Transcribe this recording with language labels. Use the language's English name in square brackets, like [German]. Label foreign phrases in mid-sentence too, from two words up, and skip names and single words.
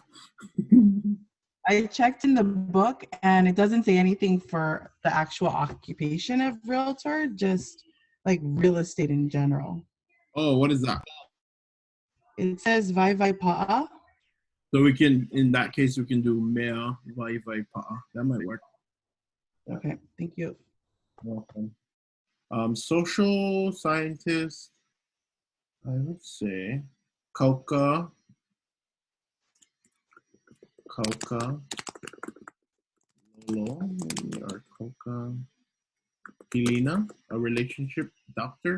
[English] I checked in the book and it doesn't say anything for the actual occupation of realtor, just like real estate in general. Oh, what is that? It says [Hawaiian] vai pa'a. [English] So we can, in that case, we can do [Hawaiian] mea vai pa'a. [English] That might work. Okay, thank you. Welcome. Social scientist, I would say [Hawaiian] Kauka, Lolo, [English] maybe, or [Hawaiian] Kauka, Helena, [English] a relationship doctor.